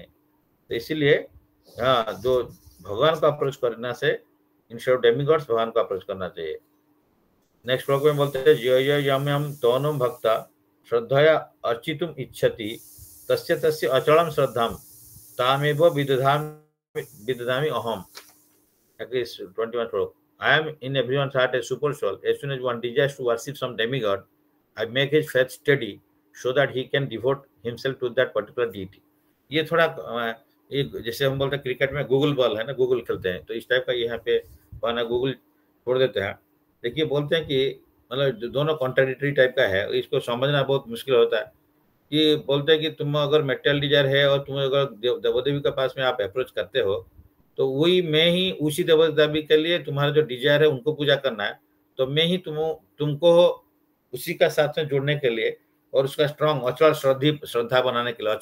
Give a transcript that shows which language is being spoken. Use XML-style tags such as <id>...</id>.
<hi>तो इसीलिए हाँ, जो भगवान को अप्रोच करना से इंस्टेड ऑफ डेमिगॉड्स भगवान को अप्रोच करना चाहिए। नेक्स्ट श्लोक में बोलते हैं</hi> <sa>य यम्यम तौनम भक्ता श्रद्धया अर्चितुम इच्छति तस्य तस्य अचलम श्रद्धाम तामेव विदधामि अहम।</sa> <en>At least 21 श्लोक। I am in everyone's heart a super soul. As soon as one desires to worship some demigod, I make his faith steady so that he can devote himself to that particular deity.</en> <hi>ये थोड़ा ये जैसे हम बोलते हैं cricket में Google ball है ना, गूगल खेलते हैं, तो इस टाइप का यहाँ पे पाना गूगल छोड़ देते हैं। देखिए बोलते हैं कि मतलब दोनों कॉन्ट्राडिक्टरी टाइप का है, इसको समझना बहुत मुश्किल होता है। कि बोलते हैं कि तुम अगर मेटेरियल डिजायर है और तुम अगर देव देवी के पास में आप अप्रोच करते हो, तो वही मैं ही उसी देवी के लिए तुम्हारा जो डिजायर है उनको पूजा करना है, तो मैं ही तुमको उसी का साथ में जुड़ने के लिए और उसका स्ट्रांग अचल श्रद्धा बनाने के लिए।</hi>